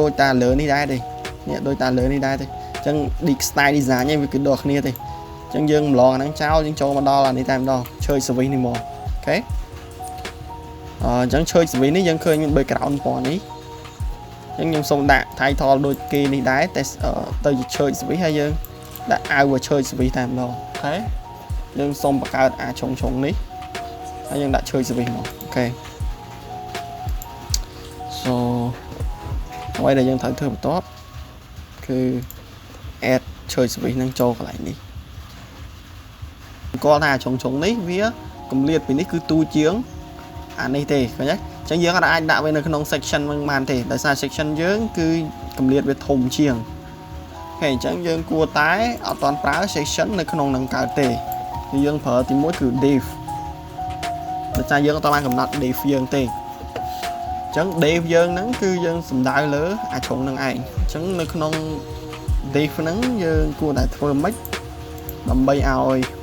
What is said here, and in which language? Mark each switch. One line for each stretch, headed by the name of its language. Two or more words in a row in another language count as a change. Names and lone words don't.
Khmer: ដូចតាលើនេះដែរទេនេះដូចតាលើនេះដែរទេអញ្ចឹង
English: style design
Khmer: ឯងវាគឺដូចគ្នាទេអញ្ចឹងយើងម្លងអាហ្នឹងចោលយើងចូលមកដល់អានេះតែម្ដងឈើ service នេះមកអូខេអញ្ចឹងឈើ service នេះយើងឃើញមាន background ពណ៌នេះអញ្ចឹងខ្ញុំសូមដាក់ title ដូចគេនេះដែរតែទៅជា
English: church service
Khmer: ហើយយើងដាក់
English: our church service
Khmer: តែម្ដងអូខេយើងសូមបង្កើតអាឆុងនេះហើយយើងដាក់
English: church service
Khmer: មកអូខេ so អ្វីដែលយើងត្រូវធ្វើបន្ទាប់គឺ
English: add church service
Khmer: នឹងចូលកន្លែងនេះគាត់ថាឆុងនេះវាកម្លាតពីនេះគឺទូជាង អានេះទេឃើញទេអញ្ចឹងយើងអាចដាក់វានៅក្នុង section នឹងបានទេដោយសារ section យើងគឺកម្លាតវាធំជាងហើយអញ្ចឹងយើងគួរតែអត់តាន់ប្រើ section នៅក្នុងនឹងកើតទេគឺយើងប្រើទី1គឺ div ដោយសារយើងអត់តាន់បានកំណត់ div យើងទេអញ្ចឹង div យើងហ្នឹងគឺយើងសំដៅលើអាជ្រុងនឹងឯងអញ្ចឹងនៅក្នុង div ហ្នឹងយើងគួរតែធ្វើម៉េចដើម្បីឲ្យ